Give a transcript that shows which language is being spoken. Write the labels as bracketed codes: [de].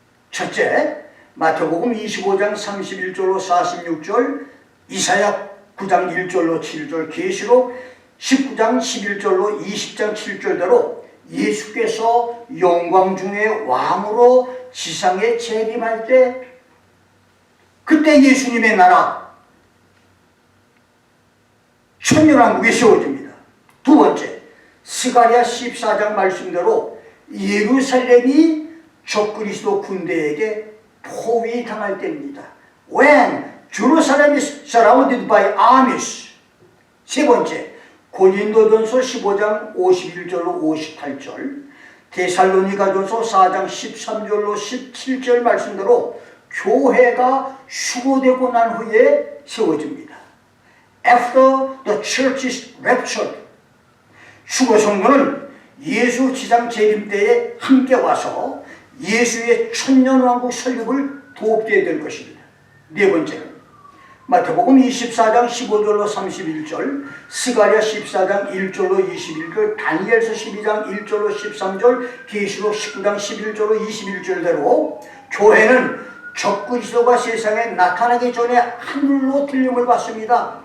[ko] 첫째, 마태복음 25장 31절로 46절, 이사야 9장 1절로 7절, 계시록 19장 11절로 20장 7절대로 예수께서 영광 중에 왕으로 지상에 재림할 때, 그때 예수님의 나라 천년왕국이 세워집니다. 두 번째, 스가랴 14장 말씀대로 예루살렘이 적그리스도 군대에게 포위당할 때입니다. [en] When Jerusalem is surrounded by armies. [ko] 세 번째, 고린도전서 15장 51절로 58절, 데살로니가전서 4장 13절로 17절 말씀대로 교회가 휴거되고 난 후에 세워집니다. [en] After the church is raptured. [ko] 휴거 성도는 예수 지상 재림 때에 함께 와서 예수의 천년왕국 설립을 돕게 될 것입니다. 네 번째는 마태복음 24장 15절로 31절, 스가랴 14장 1절로 21절, 다니엘서 12장 1절로 13절, 계시록 19장 11절로 21절대로 교회는 적그리스도가 세상에 나타나기 전에 하늘로 들림을 받습니다.